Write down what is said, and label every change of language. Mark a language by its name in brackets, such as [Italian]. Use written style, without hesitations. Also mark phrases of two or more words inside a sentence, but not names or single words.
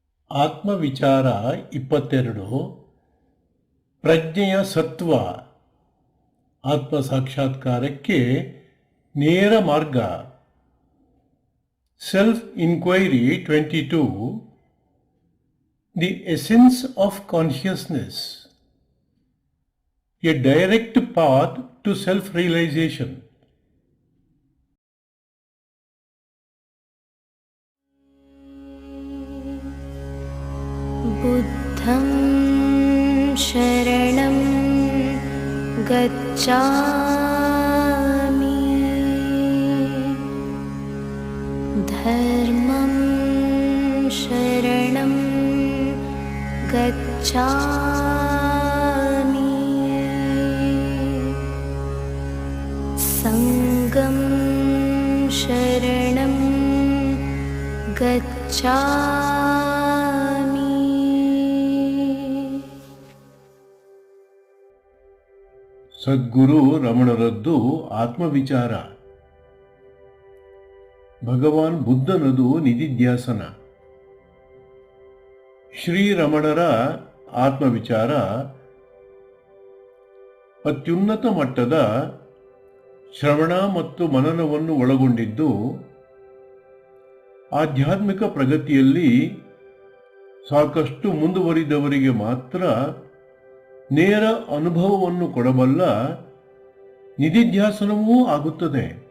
[Kannada] ಆತ್ಮವಿಚಾರ 22 ಪ್ರಜ್ಞೆಯ ಸತ್ವ ಆತ್ಮ ಸಾಕ್ಷಾತ್ಕಾರಕ್ಕೆ ನೇರ ಮಾರ್ಗ [English] self inquiry 22 the essence of consciousness a direct path to self realisation. [Sanskrit] बुद्धं शरणं गच्छामि, धर्मं शरणं गच्छामि, संघं शरणं गच्छामि. [Kannada] ಸದ್ಗುರು ರಮಣರದ್ದು ಆತ್ಮವಿಚಾರ. ಭಗವಾನ್ ಬುದ್ಧನದು ನಿಧಿಧ್ಯಾಸನ. ಶ್ರೀರಮಣರ ಆತ್ಮವಿಚಾರ ಅತ್ಯುನ್ನತ ಮಟ್ಟದ ಶ್ರವಣ ಮತ್ತು ಮನನವನ್ನು ಒಳಗೊಂಡಿದ್ದು, ಆಧ್ಯಾತ್ಮಿಕ ಪ್ರಗತಿಯಲ್ಲಿ ಸಾಕಷ್ಟು ಮುಂದುವರಿದವರಿಗೆ ಮಾತ್ರ ನೇರ ಅನುಭವವನ್ನು ಕೊಡಬಲ್ಲ ನಿಧಿಧ್ಯಾಸನವೂ ಆಗುತ್ತದೆ.